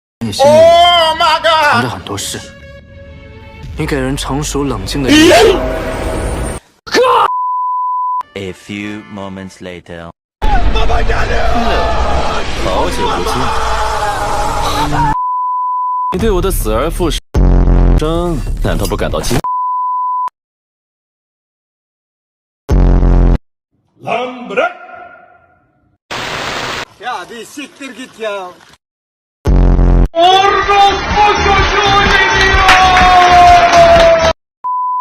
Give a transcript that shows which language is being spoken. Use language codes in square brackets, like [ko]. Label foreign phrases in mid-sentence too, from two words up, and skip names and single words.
[zh] 你心里藏着很多事，你给人成熟冷静的印象。 [en] A few moments later， [zh] 好久不见，你对我的死而复生难道不感到惊？ [tr] Lan bırak! Ya bir siktir git ya. Orospu çocuğu geliyor! Ölmedin mi ya?